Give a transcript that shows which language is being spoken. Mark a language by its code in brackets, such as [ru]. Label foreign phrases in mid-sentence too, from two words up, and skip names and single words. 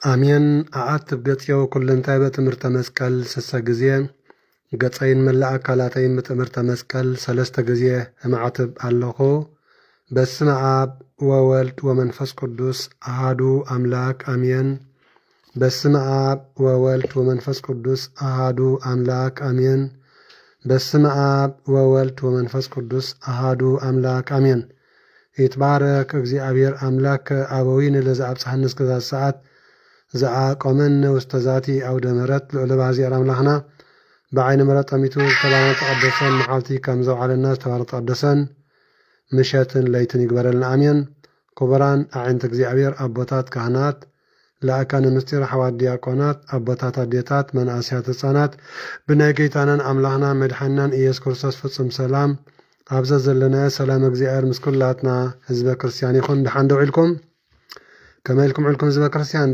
[ti] አሜን። አዓትብ ገጽዮ ኩልንታይ በትምህርተ መስቀል 6 ጊዜ ገጸይን መላእ አካላተይን በትምህርተ መስቀል 3 ጊዜ እማዕትብ ኣለኹ። [gez] በስመ አብ ወወልድ ወመንፈስ ቅዱስ አሃዱ አምላክ አሜን። በስመ አብ ወወልድ ወመንፈስ ቅዱስ አሃዱ አምላክ አሜን። በስመ አብ ወወልድ ወመንፈስ ቅዱስ አሃዱ አምላክ አሜን። ይትባረክ እግዚአብሔር አምላክ አበዊነ ለዘአብጽሐነ እስከዛ ሰዓት ዘአቆመነ ውስተ ዛቲ አውደ ምሕረት [ti] ልዑለ ባሕርይ አምላኽና በዓይነ ምሕረት ጠሚቱ ዝተባረከ ተቀደሰን መዓልቲ ከም ዘውዓለና ዝተባረከ ተቀደሰን ምሸትን ለይትን ይግበረልና አሜን። ክቡራን አዕይንተ እግዚአብሔር አቦታት ካህናት፣ ለአካነ ምስጢር ሓዋት ዲያቆናት፣ አቦታት አዴታት፣ መናእስያት ህፃናት ብናይ ጌታናን አምላኽና መድሓናን ኢየሱስ ክርስቶስ ፍጹም ሰላም ኣብዘ ዘለና ሰላም እግዚአብሔር ምስ ኩላትና ህዝበ ክርስቲያን ይኹን። ድሓን ደው ኢልኩም ከመይ ኢልኩም ዕልኩም ህዝበ ክርስቲያን?